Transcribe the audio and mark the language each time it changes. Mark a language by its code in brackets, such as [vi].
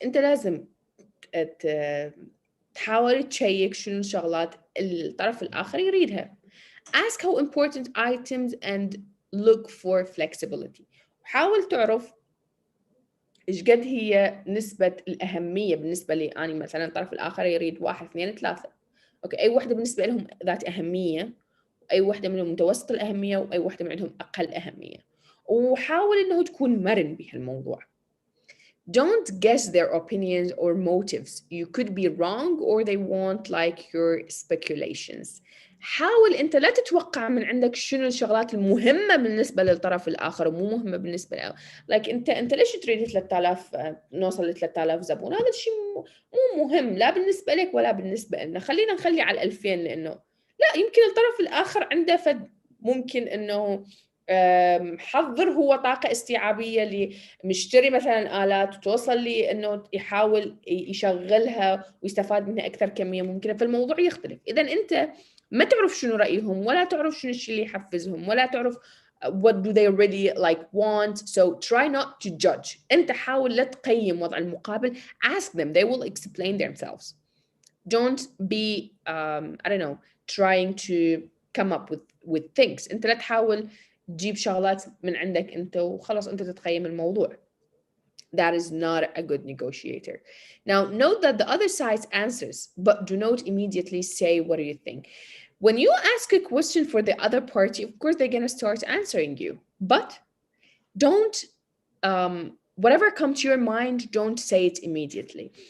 [ar] أنت لازم تحاول تشيك شنو الشغلات الطرف الآخر يريدها. [en] Ask how important items and look for flexibility. [ar] حاول تعرف إيش قد هي نسبة الأهمية بالنسبة لي. أنا مثلاً الطرف الآخر يريد 1 2 3. أوكي، أي واحدة بالنسبة لهم ذات أهمية، أي واحدة منهم متوسط الأهمية، وأي واحدة منهم أقل أهمية. وحاول إنه تكون مرن بهالموضوع. [en] Don't guess their opinions or motives. You could be wrong or they won't like your speculations. [ar] حاول أنت لا تتوقع من عندك شنو الشغلات المهمة بالنسبة للطرف الآخر ومو مهمة بالنسبة له. like أنت ليش تريد 3000 نوصل ل 3000 زبون؟ هذا الشيء مو مهم لا بالنسبة لك ولا بالنسبة لنا. خلينا نخلي على 2000 لأنه لا يمكن الطرف الآخر عنده ممكن إنه حضر هو طاقة استيعابية لمشتري مثلا آلات وتوصل لي إنه يحاول يشغلها ويستفاد منها أكثر كمية ممكنة، فالموضوع يختلف. إذا أنت ما تعرف شنو رأيهم، ولا تعرف شنو الشيء اللي يحفزهم، ولا تعرف [en] what do they really like want. So try not to judge. [ar] أنت حاول لا تقيم وضع المقابل. [en] Ask them. They will explain themselves. Don't be I don't know, trying to come up with things. [ar] أنت لا تحاول تجيب شغلات من عندك أنت وخلاص أنت تتقيم الموضوع. [en] That is not a good negotiator. Now, note that the other side answers, but do not immediately say, what do you think? When you ask a question for the other party, of course, they're going to start answering you. But don't, whatever comes to your mind, don't say it immediately.